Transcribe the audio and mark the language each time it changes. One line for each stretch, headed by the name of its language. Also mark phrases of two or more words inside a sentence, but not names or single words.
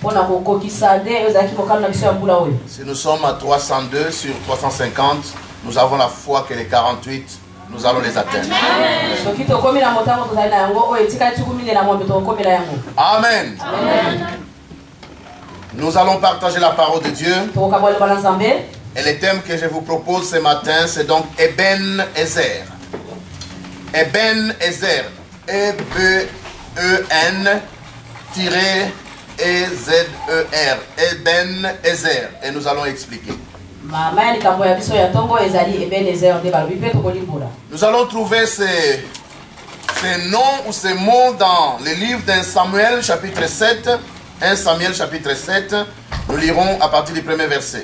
French: Si nous sommes à 302 sur 350, nous avons la foi que les 48, nous allons les atteindre. Amen. Amen. Nous allons partager la parole de Dieu. Et le thème que je vous propose ce matin, c'est donc Eben Ezer. Eben Ezer. E-B-E-N-E-Z-E-R. Eben Ezer. Et nous allons expliquer. Nous allons trouver ces noms ou ces mots dans le livre d'un Samuel chapitre 7. 1 Samuel chapitre 7, nous lirons à partir du premier verset.